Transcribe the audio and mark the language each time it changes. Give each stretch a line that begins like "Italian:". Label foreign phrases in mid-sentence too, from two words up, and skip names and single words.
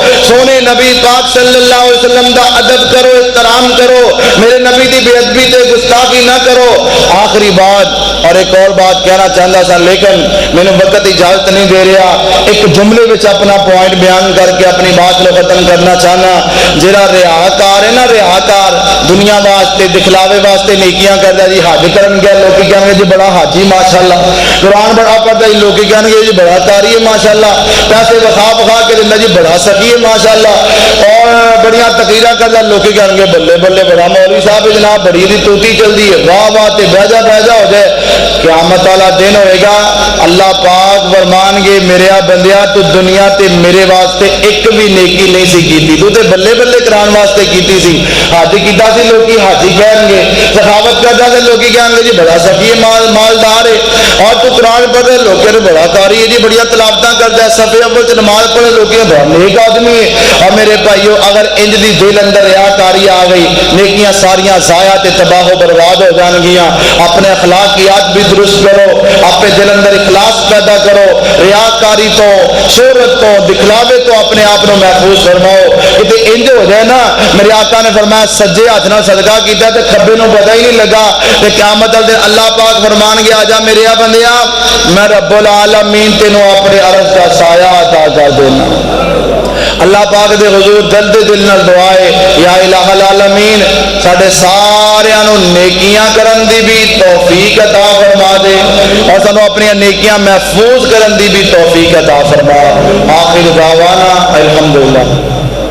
Punjabi: سونے نبی پاک
Arabic: صلی اللہ علیہ وسلم
Punjabi: دا ادب کرو، احترام کرو، میرے نبی دی بے ادبی تے گستاخی نہ کرو. آخری بات اور ایک اور بات کہنا چاہتا سا لیکن مینوں وقت اجازت نہیں دے رہا. ایک جملے وچ اپنا پوائنٹ بیان کر کے اپنی بات کو ختم کرنا چاہنا. جڑا ریاکار ہے نا، ریاکار دنیا واسطے دکھلاوے واسطے نیکیاں کردا جی، حج کرن گیا لوکی کہن گے جی بڑا حاجی ماشاءاللہ، قرآن بڑا پڑھدا جی لوکی کہن گے جی بڑا قاری ہے ماشاءاللہ، پیسے وکھا وکھا کے دیندا جی بڑا سخی ہے ماشاءاللہ، اور بڑیاں تقریراں کردا لوکی کہن گے بلے بلے بڑا مولوی صاحب جناب بڑی دی توتی چلدی ہے، واہ واہ تے بہ جا ہو جائے. قیامت والا دن ہوئے گا، اللہ پاک فرمان گے میرے بندیا تو دنیا تے میرے واسطے ایک بھی نیکی نہیں سی کیتی، تو تے بلے بلے کران واسطے کیتی سی. حج کیتا سی لوکی حاجی کہن گے، سخاوت کردا سی لوکی کہن گے جی بڑا سخی مالدار ہے، اور تو قرآن پڑھے لوکی نے بڑا قاری ہے جی، بڑیاں تلاوتاں کردا ہے، صف اول تے نماز پڑھے لوکی بڑا نیک آدمی ہے. اور میرے بھائیو اگر انج دی دل اندر ریاکاری آ گئی، نیکیاں ساریاں ضائع تے تباہ و برباد ہو جان گیاں.
Urdu: اپنے اخلاقیات نیت بھی درست کرو، اپنے دل اندر اخلاص پیدا کرو، ریاکاری تو، شہرت تو، دکھلاوے تو اپنے آپ کو محفوظ فرماؤ.
Punjabi: کہ انج ہو جائے نا، میرے آقا نے فرمایا سجے ہاتھ نال صدقہ کیتا تے کھبے نوں پتہ ہی نہیں لگا، تے قیامت والے دن اللہ پاک فرمان گیا آجا میرے بندیا میں
Arabic: رب العالمین
Punjabi: تینوں اپنے عرش کا سایہ عطا کر دینا. اللہ پاک دے حضور دل دل نال دعا ہے
Arabic: یا الہ العالمین
Punjabi: ساڈے سارے نوں نیکیاں کرن دی بھی توفیق عطا فرما دے اور سانو اپنی نیکیاں محفوظ کرن دی بھی توفیق عطا فرما.
Arabic: آخر دعوانا الحمدللہ.